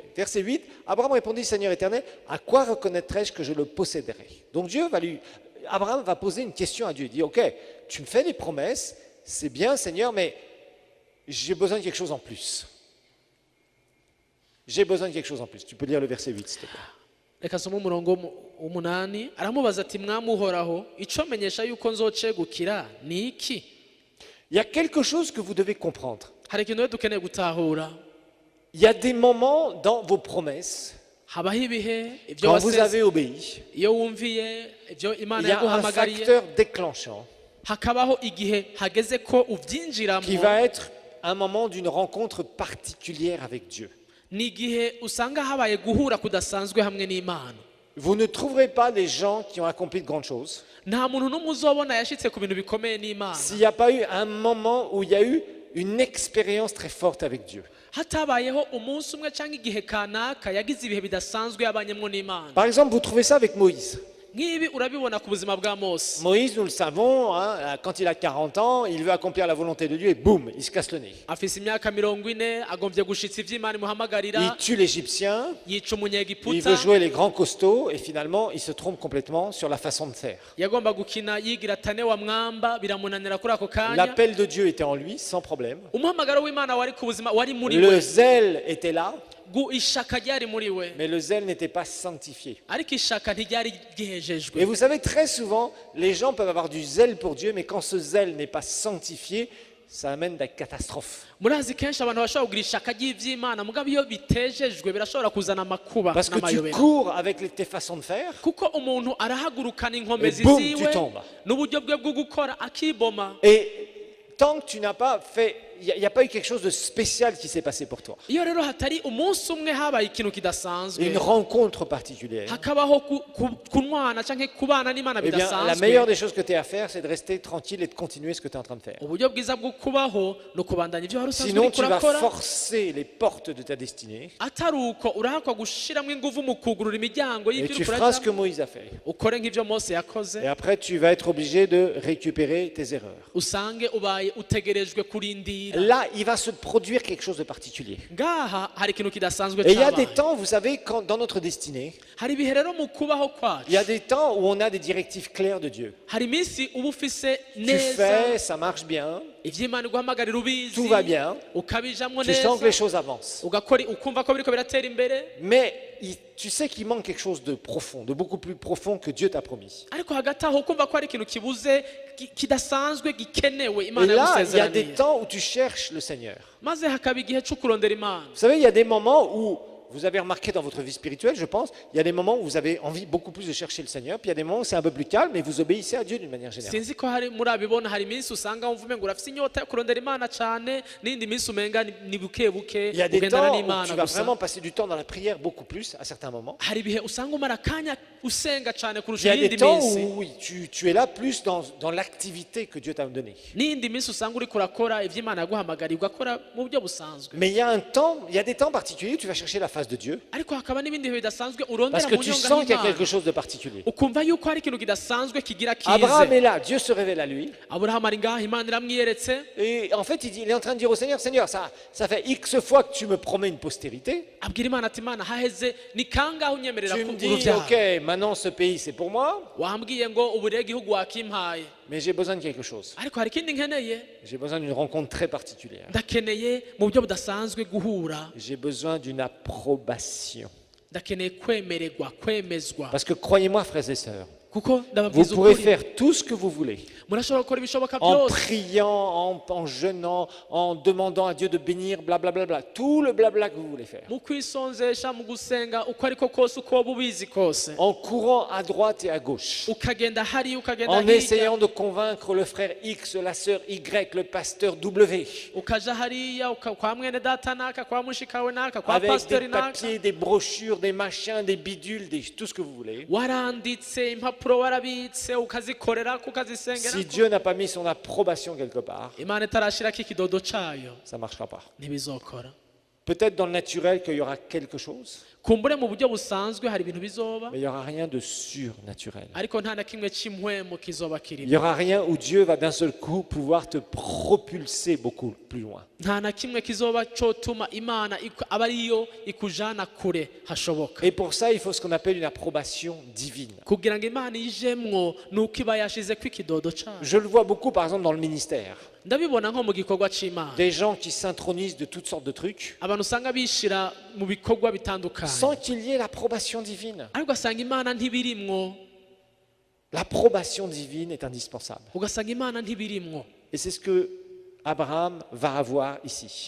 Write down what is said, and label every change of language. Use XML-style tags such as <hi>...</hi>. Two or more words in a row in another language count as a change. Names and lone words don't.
<fr>Verset 8, Abraham répondit, Seigneur éternel, à quoi reconnaîtrai-je que je le posséderai? Donc Abraham va poser une question à Dieu. Il dit, ok, tu me fais des promesses, c'est bien Seigneur, mais j'ai besoin de quelque chose en plus. J'ai besoin de quelque chose en plus. Tu peux lire le verset 8, s'il te plaît.</fr> <rn>Reka soma umurongo w'umunani aramubaza ati mwami uhoraho ico menyesha yuko nzocegukira ni iki?</rn> <fr>Il y a quelque chose que vous devez comprendre.</fr> <rn>Hari ikintu rero dukeneye gutahura.</rn> <fr>Il y a des moments dans vos promesses,</fr> <rn>Habaho ibihe ibyo</rn> <fr>quand vous</fr> <rn>waseze</rn> <fr>avez obéi,</fr> <rn>iyo wumviye ibyo</rn> <fr>il</fr> <rn>Imana</rn> <fr>y a un</fr> <rn>yaguhamagariye</rn> <fr>facteur déclenchant</fr> <rn>hakabaho igihe hageze ko</rn> <fr>qui</fr> <rn>ubyinjiramo</rn> <fr>va être un moment d'une rencontre particulière avec Dieu.</fr> <rn>ni igihe usanga habaye guhura kudasanzwe hamwe n'Imana.</rn> <fr>vous ne trouverez pas des gens qui ont accompli de grandes choses</fr> <rn>nta muntu n'umwe uzobona yashitse ku bintu bikomeye n'imana</rn> <fr>s'il n'y a pas eu un moment où il y a eu une expérience très forte avec Dieu.</fr> <rn>hatabayeho umunsi umwe cyangwa igihe kanaka yagize ibihe bidasanzwe yabanyemo n'imana.</rn> <fr>Par exemple, vous trouvez ça avec Moïse.</fr> <rn>nk'ibi urabibona ku buzima bwa Mose.</rn> <fr>Moïse, nous le savons, hein, quand il a 40 ans, il veut accomplir la volonté de Dieu et boum, il se casse le nez.</fr> <rn>afise imyaka 40 agombye gushitsa ivy'imana imuhamagarira.</rn> <fr>Il tue l'Égyptien,</fr> <rn>yica</rn> <fr>il</fr> <rn>umunyegiputa.</rn> <fr>veut jouer les grands costauds et finalement, il se trompe complètement sur la façon de faire.</fr> <rn>yagomba gukina yigira tane wa mwamba biramunanira kuri ako kanya.</rn> <fr>L'appel de Dieu était en lui, sans problème.</fr> <rn>umuhamagaro w'imana wari ku buzima wari muri</rn> <fr>Le</fr> <rn>we.</rn> <fr>zèle était là,</fr> <rn>ishaka ryari muri we.</rn> <fr>mais le zèle n'était pas sanctifié.</fr> <rn>ariko ishaka ntiryari</rn> <fr>Et</fr> <rn>ryejejwe.</rn> <fr>vous savez, très souvent, les gens peuvent avoir du zèle pour Dieu, mais quand ce zèle n'est pas sanctifié, ça amène des catastrophes.</fr> <rn>murazi kenshi abantu bashobora kugira ishaka ry'ivy'imana mugabo iyo bitejejwe birashobora kuzana amakuba</rn> <fr>Parce que tu</fr> <rn>n'amayobera.</rn> <fr>cours avec tes façons de faire,</fr> <rn>kuko umuntu arahagurukana inkomezi</rn> <fr>Et boum,</fr> <rn>ziwe</rn> <fr>tu tombes.</fr> <rn>n'uburyo bwe bwo gukora akiboma.</rn> <fr>et tant que tu n'as pas fait, il n'y a pas eu quelque chose de spécial qui s'est passé pour toi.</fr> <rn>iyo rero hatari umunsi umwe habaye ikintu kidasanzwe</rn> <fr>Une rencontre particulière.</fr> <rn>hakabaho kunwana canke kubana n'imana</rn> <fr>Eh bien, la</fr> <rn>bidasanzwe.</rn> <fr>meilleure des choses que tu as à faire, c'est de rester tranquille et de continuer ce que tu es en train de faire.</fr> <rn>uburyo bwiza bwo kubaho no kubandanya ivyo wari usanzwe</rn> <fr>Sinon,</fr> <rn>uriko</rn> <fr>tu vas</fr> <rn>urakora.</rn> <fr>forcer les portes de ta destinée</fr> <rn>atari uko urahakwa gushiramwo inguvu mu kugurura imiryango</rn> <fr>et</fr> <rn>y'ivyo</rn> <fr>tu</fr> <rn>uriko</rn> <fr>feras ce que</fr> <rn>urajamwo.</rn> <fr>Moïse a fait.</fr> <rn>ukore nk'ivyo Mose yakoze.</rn> <fr>Et après, tu vas être obligé de récupérer tes erreurs.</fr> <rn>usange ubaye utegerejwe kurindira.</rn> <fr>Là, il va se produire quelque chose de particulier.</fr> <rn>ngaha hari ikintu kidasanzwe</rn> <fr>Et il y a des</fr> <rn>cabaye.</rn> <fr>temps, vous savez, quand, dans notre destinée,</fr> <rn>hari ibihe rero mu kubaho</rn> <fr>il y a</fr> <rn>kwacu</rn> <fr>des temps où on a des directives claires de Dieu.</fr> <rn>hari iminsi uba ufise</rn> <fr>Tu</fr> <rn>neza</rn> <fr>fais, ça marche bien,</fr> <rn>ivy'imana iguhamagarira ubizi</rn> <fr>tout va bien,</fr> <rn>ukabijamwo</rn> <fr>tu sens que les</fr> <rn>neza</rn> <fr>choses avancent.</fr> <rn>ugakora ukumva ko biriko biratera imbere.</rn> <fr>Mais tu sais qu'il manque quelque chose de profond, de beaucoup plus profond que Dieu t'a promis.</fr> <rn>ariko hagati aho ukumva ko hari ikintu kibuze kidasanzwe gikenewe</rn> <fr>Et</fr> <rn>imana</rn> <fr>là, il y a des</fr> <rn>yagusezeraniye.</rn> <fr>temps où tu cherches le Seigneur.</fr> <rn>maze hakaba igihe co kurondera imana.</rn> <fr>Vous savez, il y a des moments où, vous avez remarqué dans votre vie spirituelle, je pense, il y a des moments où vous avez envie beaucoup plus de chercher le Seigneur, puis il y a des moments où c'est un peu plus calme et vous obéissez à Dieu d'une manière générale.</fr> <rn>sinzi ko hari murabibona hari iminsi usanga wumva umenga urafise inyota yo kurondera imana cane n'indi minsi umenga ni buke buke</rn> <fr>Il y a des</fr> <rn>ugendana</rn> <fr>temps où</fr> <rn>n'imana</rn> <fr>tu vas</fr> <rn>gusa.</rn> <fr>vraiment passer du temps dans la prière beaucoup plus à certains moments.</fr> <rn>hari ibihe usanga umara akanya usenga cane</rn> <fr>Il y</fr> <rn>kurusha</rn> <fr>a des</fr> <rn>iyindi</rn> <fr>temps</fr> <rn>minsi</rn> <fr>où oui, tu es là plus dans l'activité que Dieu t'a donnée.</fr> <rn>n'iyindi minsi usanga uriko urakora ivyo imana yaguhamagariye ugakora mu buryo busanzwe.</rn> <fr>Mais il y a des temps particuliers où tu vas chercher la face de Dieu</fr> <rn>ariko hakaba n'ibindi bihe bidasanzwe urondera</rn> <fr>parce que</fr> <rn>mu</rn> <fr>tu</fr> <rn>nyonga</rn> <fr>sens qu'il y a</fr> <rn>y'Imana.</rn> <fr>quelque chose de particulier.</fr> <rn>ukumva yuko hari ikintu kidasanzwe kigira</rn> <fr>Abraham</fr> <rn>kize.</rn> <fr>est là, Dieu se révèle à lui.</fr> <rn>aburahamu ari ngaha imana iramwiyeretse.</rn> <fr>Et en fait, il est en train de dire au Seigneur, Seigneur, ça fait X fois que tu me promets une postérité.</fr> <rn>abwira imana ati imana haheze ni kangahe unyemerera</rn> <fr>Tu me dis,</fr> <rn>uruvyaro.</rn> <fr>ok, maintenant ce pays c'est pour moi,</fr> <rn>wambwiye ngo ubu rero igihugu wakimpaye</rn> <fr>mais j'ai besoin de quelque chose.</fr> <rn>ariko hari ikindi nkeneye.</rn> <fr>J'ai besoin d'une rencontre très particulière.</fr> <rn>ndakeneye mu buryo budasanzwe guhura.</rn> <fr>J'ai besoin d'une approbation.</fr> <rn>ndakeneye kwemererwa kwemezwa.</rn> <fr>Parce que croyez-moi, frères et sœurs,</fr> <rn>kuko</rn> <fr>vous</fr> <rn>ndababwiza</rn> <fr>pourrez</fr> <rn>ukuri</rn> <fr>faire tout ce que vous voulez.</fr> <rn>murashobora gukora ibishoboka</rn> <fr>En</fr> <rn>byose</rn> <fr>priant, en jeûnant, en demandant à Dieu de bénir, blablabla, bla, bla, bla. Tout le blabla que vous voulez faire.</fr> <rn>mu kwisonzesha mu gusenga uko ariko kose uko waba ubizi kose.</rn> <fr>En courant à droite et à gauche.</fr> <rn>ukagenda hari ukagenda</rn> <fr>En</fr> <rn>hirya</rn> <fr>essayant de convaincre le frère X, la sœur Y, le pasteur W.</fr> <rn>ukaja hariya kwa mwene data naka kwa mushikawe naka kwa</rn> <fr>Avec des</fr> <rn>pastori naka</rn> <fr>papiers, des brochures, des machins, des bidules, tout ce que vous voulez.</fr> <rn>waranditse impapuro warabitse ukazikorera ukazisengera.</rn> <fr>Si Dieu n'a pas mis son approbation quelque part,</fr> <rn>imana itarashirako ikidodo cayo</rn> <fr>ça ne marchera pas.</fr> <rn>ntibizokora.</rn> <fr>Peut-être dans le naturel qu'il y aura quelque chose,</fr> <rn>kumbure mu buryo busanzwe hari ibintu bizoba</rn> <fr>mais il n'y aura rien de surnaturel.</fr> <rn>ariko nta na kimwe cy'impwemu kizoba</rn> <fr>Il</fr> <rn>kirimo.</rn> <fr>n'y aura rien où Dieu va d'un seul coup pouvoir te propulser beaucoup plus loin.</fr> <rn>nta na kimwe kizoba cotuma imana aba ariyo ikujana kure hashoboka.</rn> <fr>Et pour ça, il faut ce qu'on appelle une approbation divine.</fr> <rn>kugira ngo imana ijemwo nuko iba yashizeko ikidodo cayo.</rn> <fr>Je le vois beaucoup, par exemple, dans le ministère.</fr> <rn>ndabibona nko mu gikorwa c'imana</rn> <fr>Des gens qui s'intronisent de toutes sortes de trucs</fr> <rn>abantu usanga bishira mu bikorwa bitandukanye</rn> <fr>sans qu'il y ait l'approbation divine.</fr> <rn>ariko ugasanga imana ntibirimwo.</rn> <fr>L'approbation divine est indispensable.</fr> <rn>ugasanga imana ntibirimwo.</rn> <fr>Et c'est ce que Abraham va avoir ici.</fr>